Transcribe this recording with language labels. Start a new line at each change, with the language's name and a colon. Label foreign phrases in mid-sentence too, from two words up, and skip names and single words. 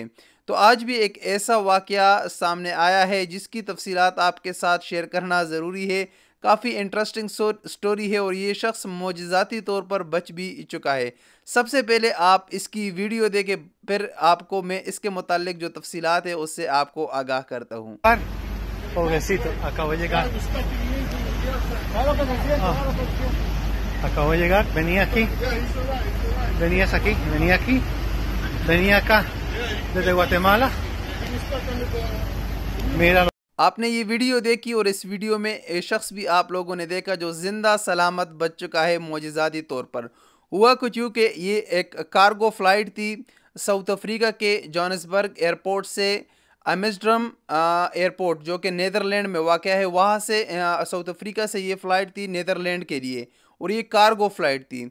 Urdu: تو آج بھی ایک ایسا واقعہ سامنے آیا ہے جس کی تفصیلات آپ کے ساتھ شیئر کرنا ضروری ہے. کافی
English: interesting story
Urdu: ہے اور یہ شخص معجزاتی طور پر بچ بھی چکا ہے. سب سے پہلے آپ اس کی ویڈیو دیکھیں، پھر آپ کو میں اس کے متعلق جو تفصیلات ہے اس سے آپ کو آگاہ کرتا ہوں.
Spanish: Pobrecito, acabo de llegar. Acabo de llegar, venía aquí, venías aquí, venía acá, desde Guatemala. Mira.
Urdu: آپ نے یہ ویڈیو دیکھی اور اس ویڈیو میں ایک شخص بھی آپ لوگوں نے دیکھا جو زندہ سلامت بچ چکا ہے معجزاتی طور پر. ہوا کچھ یوں کہ یہ ایک
English: cargo flight
Urdu: تھی ساؤتھ افریقہ کے جوہانسبرگ ایئرپورٹ سے ایمسٹرڈیم ایئرپورٹ جو کہ نیدرلینڈ میں واقع ہے، وہاں سے ساؤتھ افریقہ سے یہ فلائٹ تھی نیدرلینڈ کے لیے اور یہ
English: cargo flight
Urdu: تھی.